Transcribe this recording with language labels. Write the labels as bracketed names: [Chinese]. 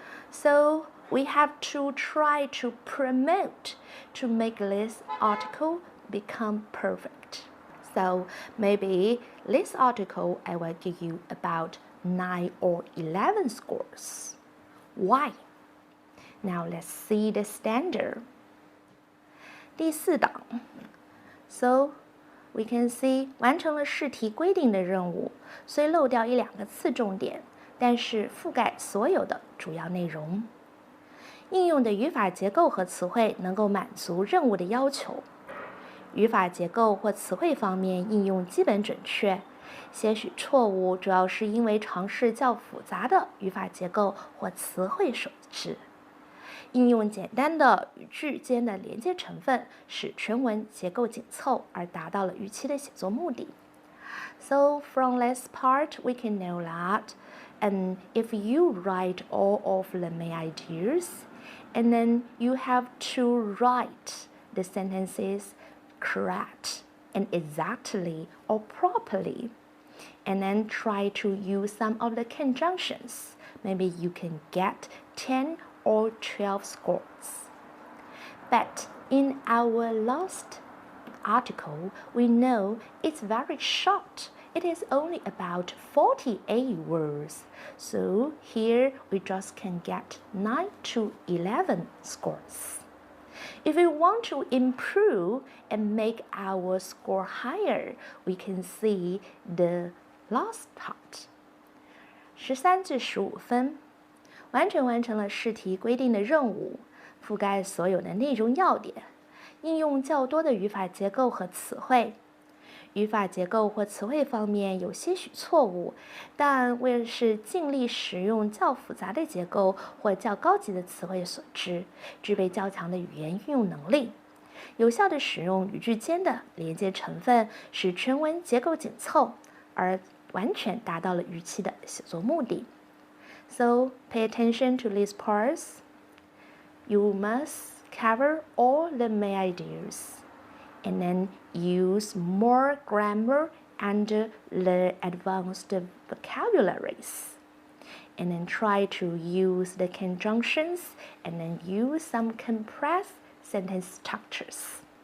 [English] So we have to try to promote to make this article become perfect. So maybe this article I will give you about 9 or 11 scores. Why? Now let's see the standard. [Chinese] 第4档 [English] So we can see [Chinese] 完成了试题规定的任务，虽漏掉1-2个次重点，但是覆盖所有的主要内容。应用的语法结构和词汇能够满足任务的要求。语法结构或词汇方面应用基本准确，些许错误主要是因为尝试较复杂的语法结构或词汇所致。应用简单的语句间的连接成分，使全文结构紧凑，而达到了预期的写作目的。 [English] So from this part, we can know that, and if you write all of the main ideas, and then you have to write the sentences correct and exactly or properly, and then try to use some of the conjunctions. Maybe you can get 10 or 12 scores. But in our last article, we know it's very short. It is only about 48 words. So here we just can get 9 to 11 scores. If we want to improve and make our score higher, we can see the last part. [Chinese] 13至15分，完成了试题规定的任务，覆盖所有的内容要点，应用较多的语法结构和词汇。语法结构或词汇方面有些许错误，但为是尽力使用较复杂的结构或较高级的词汇所致，具备较强的语言运用能力。有效地使用语句间的连接成分，使全文结构紧凑，而完全达到了预期的写作目的。 [English] So pay attention to these parts. You must cover all the main ideas, and then use more grammar and the advanced vocabularies. And then try to use the conjunctions and then use some compressed sentence structures.